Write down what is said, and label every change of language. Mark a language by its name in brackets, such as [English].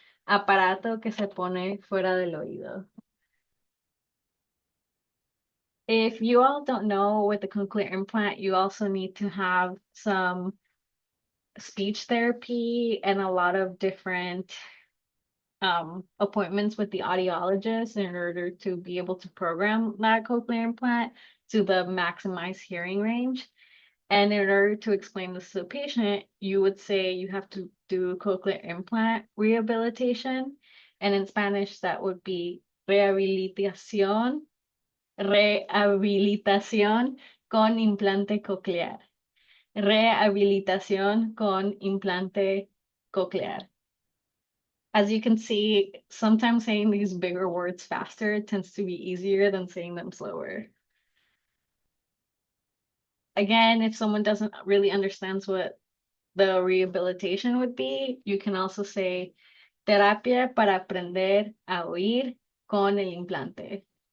[Spanish] Aparato que se pone fuera del oído. [English] If you all don't know with the cochlear implant, you also need to have some speech therapy and a lot of different appointments with the audiologist in order to be able to program that cochlear implant to the maximized hearing range. And in order to explain this to the patient, you would say you have to do cochlear implant rehabilitation. And in Spanish, that would be [Spanish] rehabilitación, rehabilitación con implante coclear. Rehabilitación con implante coclear. [English] As you can see, sometimes saying these bigger words faster tends to be easier than saying them slower. Again, if someone doesn't really understands what the rehabilitation would be, you can also say [Spanish] terapia para aprender a oír con el implante.